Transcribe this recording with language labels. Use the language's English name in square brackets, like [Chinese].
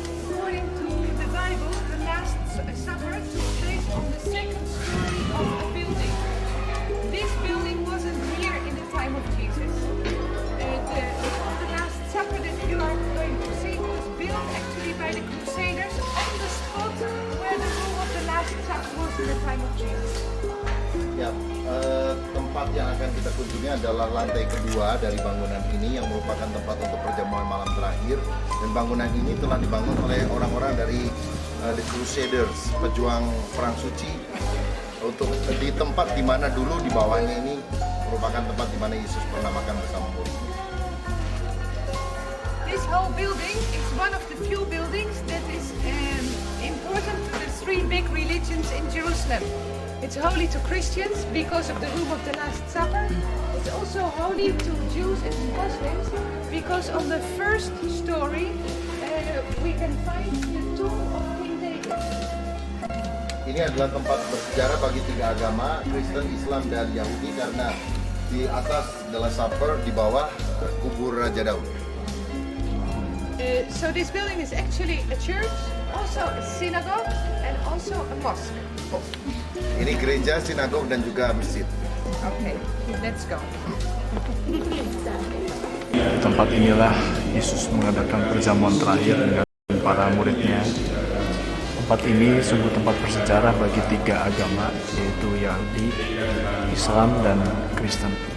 [English] According to the Bible, the Last Supper took place on the second story of a building. This building wasn't here in the time of Jesus. The Last Supper that you are going to see was built actually by the Crusaders on the spot where the room of the Last Supper was in the time of Jesus. [Indonesian] Ya, tempat yang akan kita kunjungi adalah lantai kedua dari bangunan ini yang merupakan tempat untuk perjamuan malam terakhir. Dan bangunan ini telah dibangun oleh orang-orang dari The Crusaders, pejuang perang suci, untuk di tempat di mana dulu di bawahnya ini merupakan tempat di mana Yesus pernah makan bersama murid. [English] This whole building is one of the few buildings that is important to the 3 big religions in Jerusalem. It's holy to Christians because of the room of the Last Supper. It's also holy to Jews and Muslims because on the first story we can find the tomb of King David. [Indonesian] Ini adalah tempat bersejarah bagi 3 agama, Kristen, Islam, dan Yahudi, karena di atas The Last Supper, di bawah kubur Raja Daud. [English] So this building is actually a church, also a synagogue, and also a mosque. [Indonesian] Ini gereja, sinagog, dan juga masjid. [English] Okay, let's go. [Indonesian] Di tempat inilah Yesus mengadakan perjamuan terakhir dengan para muridnya. Tempat ini sungguh tempat bersejarah bagi 3 agama, yaitu Yahudi, Islam, dan Kristen.